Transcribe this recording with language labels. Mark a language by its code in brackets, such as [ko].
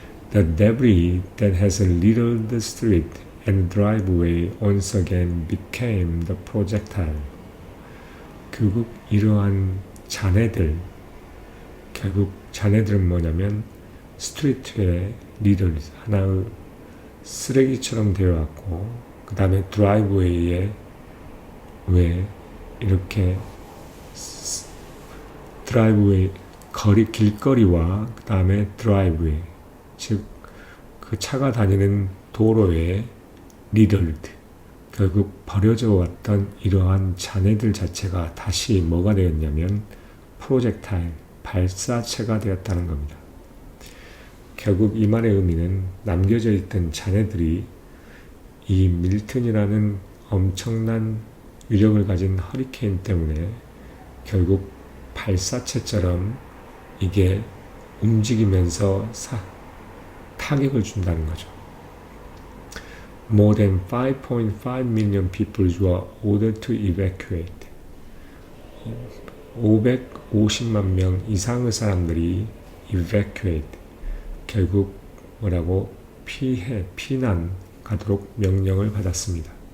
[en] The debris that has littered the street and driveway once again became the projectile. [ko] 결국 이러한 결국 자네들은 뭐냐면 스트리트에 리들 하나의 쓰레기처럼 되어왔고, 그 다음에 드라이브웨이에 왜 이렇게 드라이브웨이 길거리와 그 다음에 드라이브웨이, 즉 그 차가 다니는 도로에 리들드, 결국 버려져 왔던 이러한 잔해들 자체가 다시 뭐가 되었냐면 프로젝타일, 발사체가 되었다는 겁니다. 결국 이 말의 의미는 남겨져 있던 잔해들이 이 밀튼이라는 엄청난 위력을 가진 허리케인 때문에 결국 발사체처럼 이게 움직이면서 타격을 준다는 거죠. [en] More than 5.5 million people were ordered to evacuate. [ko] 550만 명 이상의 사람들이 evacuate, 결국 뭐라고 피난 가도록 명령을 받았습니다.